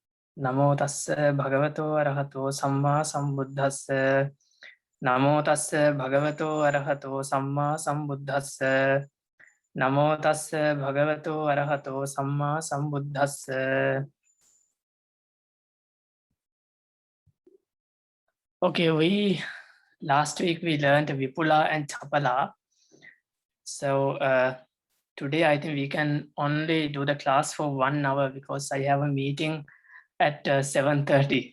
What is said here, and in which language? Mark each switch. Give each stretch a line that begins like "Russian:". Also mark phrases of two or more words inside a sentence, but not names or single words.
Pali: Namo tassa bhagavato arahato samma sambuddhassa. Namo tassa bhagavato arahato samma sambuddhassa. Namo tassa bhagavato arahato samma sambuddhassa.
English: Okay, last week we learned Vipula and Chapala. So today I think we can only do the class for 1 hour because I have a meeting at 7:30.